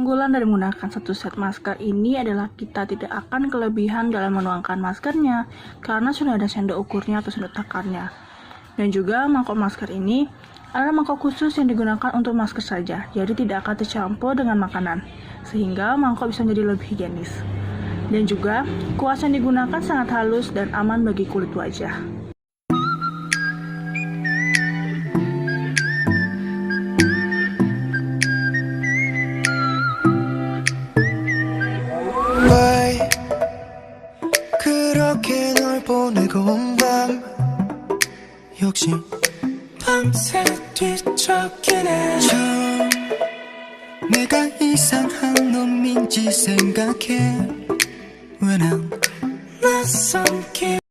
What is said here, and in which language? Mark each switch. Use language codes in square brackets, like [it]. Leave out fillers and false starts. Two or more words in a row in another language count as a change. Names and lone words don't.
[id] Keunggulan dari menggunakan satu set masker ini adalah kita tidak akan kelebihan dalam menuangkan maskernya karena sudah ada sendok ukurnya atau sendok takarnya. Dan juga mangkok masker ini adalah mangkok khusus yang digunakan untuk masker saja, jadi tidak akan tercampur dengan makanan, sehingga mangkok bisa menjadi lebih higienis. Dan juga kuas yang digunakan sangat halus dan aman bagi kulit wajah. [ko] 그렇게 널 보내고 온 밤 역시 밤새 뒤척이네 처음 내가 이상한 놈인지 생각해 왜 난 낯선 길